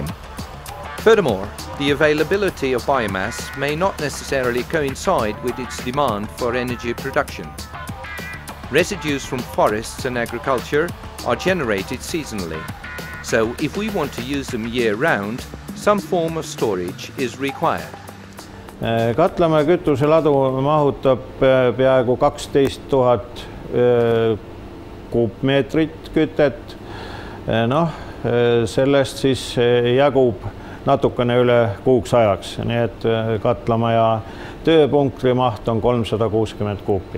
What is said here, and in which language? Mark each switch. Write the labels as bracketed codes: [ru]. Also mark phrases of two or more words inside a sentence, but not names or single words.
[en] Furthermore, the availability of biomass may not necessarily coincide with its demand for energy production. Residues from forests and agriculture are generated seasonally, so if we want to use them year-round, some form of storage is required. [et] Katlamäe kütuseladu mahutab peaaegu 12 000 kuupmeetrit kütet. Sellest siis jagub natukene üle kuuks ajaks, nii et katlamaja tööpunkti maht on 360 kuupi.